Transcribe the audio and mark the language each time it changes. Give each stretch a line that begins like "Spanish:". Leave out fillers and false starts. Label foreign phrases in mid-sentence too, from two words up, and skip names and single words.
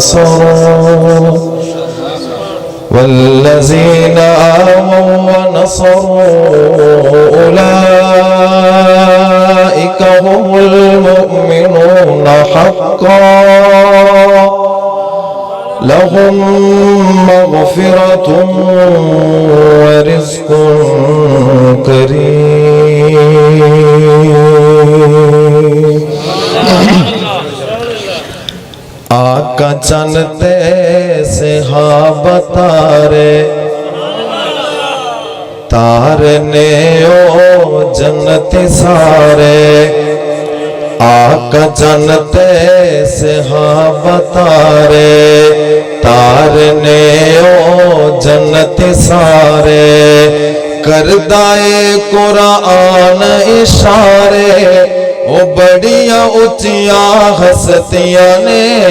Arabic: ونصروا أولئك هم المؤمنون حقا لهم مغفرة ورزق کریم.
Punjabi: آقا چنتے صحابہ تارنے او جنت سارے. آقا جنتے صحابہ تارنے او جنت سارے. کردائے قرآن اشارے او بڑیاں اچیاں ہستیاں نے.